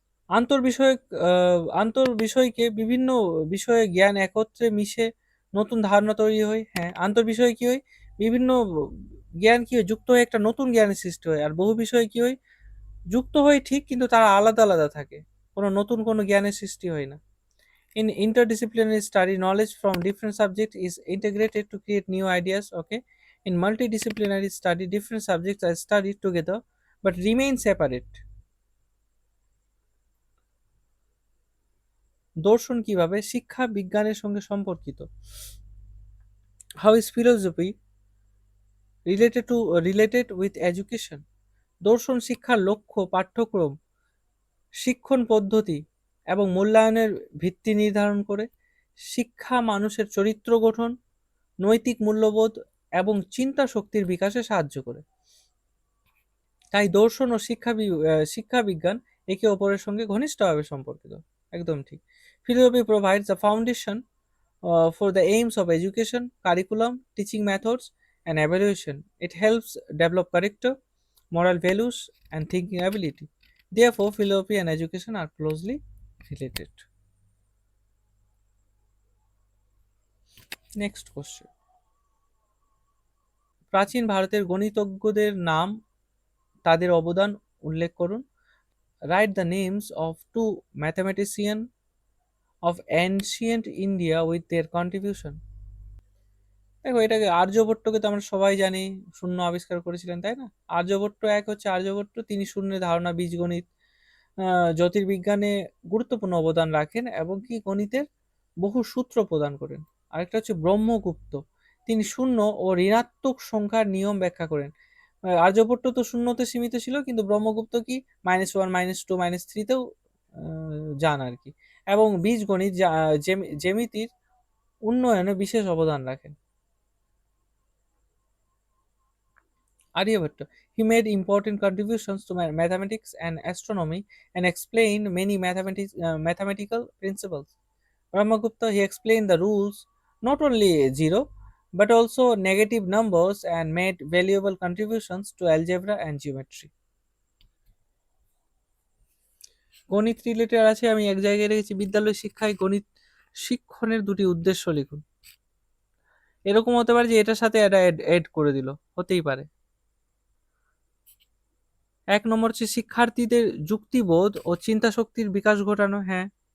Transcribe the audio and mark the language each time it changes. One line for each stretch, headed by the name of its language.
Bangla: আন্তর্বিষয়ক আন্তর্বিষয়কে বিভিন্ন বিষয়ে জ্ঞান একত্রে মিশে নতুন ধারণা তৈরি হয়। হ্যাঁ, আন্তর্বিষয়ে কি হয়, বিভিন্ন জ্ঞান কি হয়, যুক্ত হয়ে একটা নতুন জ্ঞানের সৃষ্টি হয়। আর বহু বিষয়ে কি হয়, যুক্ত হয় ঠিক কিন্তু তারা আলাদা আলাদা থাকে, কোনো নতুন কোনো জ্ঞানের সৃষ্টি হয় না।
English: In interdisciplinary study, knowledge from different subjects is integrated to create new ideas. Okay. In multidisciplinary study, different subjects are studied together but remain separate.
Bangla: দর্শন কিভাবে শিক্ষা বিজ্ঞানের সঙ্গে সম্পর্কিত?
English: How is philosophy related with education?
Bangla: দর্শন শিক্ষার লক্ষ্য, পাঠ্যক্রম, শিক্ষণ পদ্ধতি এবং মূল্যায়নের ভিত্তি নির্ধারণ করে। শিক্ষা মানুষের চরিত্র গঠন, নৈতিক মূল্যবোধ এবং চিন্তা শক্তির বিকাশে সাহায্য করে। তাই দর্শন ও শিক্ষা বিজ্ঞান একে অপরের সঙ্গে ঘনিষ্ঠভাবে সম্পর্কিত। একদম ঠিক।
English: Philosophy provides the foundation for the aims of education, curriculum, teaching methods, and evaluation. It helps develop character, moral values, and thinking ability. Therefore, philosophy and education are closely related. Next question.
Bangla: প্রাচীন ভারতের গণিতজ্ঞদের নাম, তাদের অবদান উল্লেখ করুন।
English: Write the names of two mathematicians of ancient India with their contribution.
Bangla: দেখো, এটাকে আর্যভট্টকে তো আমরা সবাই জানি, শূন্য আবিষ্কার করেছিলেন, তাই না? আর্যভট্ট এক হচ্ছে আর্যভট্ট, তিনি শূন্যের ধারণা, বীজগণিত, জ্যোতির্বিজ্ঞানে গুরুত্বপূর্ণ অবদান রাখেন এবং কি গণিতের বহু সূত্র প্রদান করেন। আরেকটা হচ্ছে ব্রহ্মগুপ্ত, তিনি শূন্য ও ঋণাত্মক সংখ্যার নিয়ম ব্যাখ্যা করেন। আর্যভট্ট তো শূন্যতে সীমিত ছিল, কিন্তু ব্রহ্মগুপ্ত কি -1, -2, -3তেও যান আর কি। এবং বীজগণিত, জ্যামিতির উন্নয়নে বিশেষ অবদান রাখেন।
English: Aryabhatta. He made important contributions to mathematics and astronomy and explained many mathematical principles. Brahmagupta, he explained the rules, not only zero, but also negative numbers, and made valuable contributions to algebra and geometry.
Bangla: গণিত related আছে, আমি এক জায়গায় রেখেছি, বিদ্যালয় শিক্ষায় গণিত শিক্ষণের দুটি উদ্দেশ্য লিখুন। এরকম হতে পারে যে এটার সাথে এটা অ্যাড করে দিল, হতেই পারে। 1 নম্বর হচ্ছে শিক্ষার্থীদের যুক্তিবোধ ও চিন্তা শক্তির বিকাশ ঘটানো। হ্যাঁ।